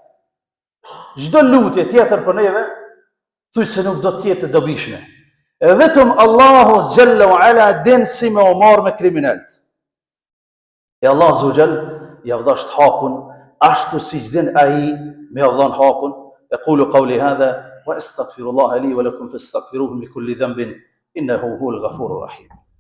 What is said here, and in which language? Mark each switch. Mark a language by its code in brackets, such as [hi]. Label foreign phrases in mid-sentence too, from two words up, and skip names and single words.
[sq] Çdo lutje tjetër për neve, thuaj se nuk do të jetë e dobishme. E vetëm Allahu [ar] جل وعلا [sq] den si me u marr me kriminalt. E Allah [ar] عز وجل [sq] ja vdasht hakun ashtu siç den ai me udhon hakun. [ar] أقول قولي هذا وأستغفر الله لي ولكم فاستغفروه من كل ذنب إنه هو الغفور الرحيم.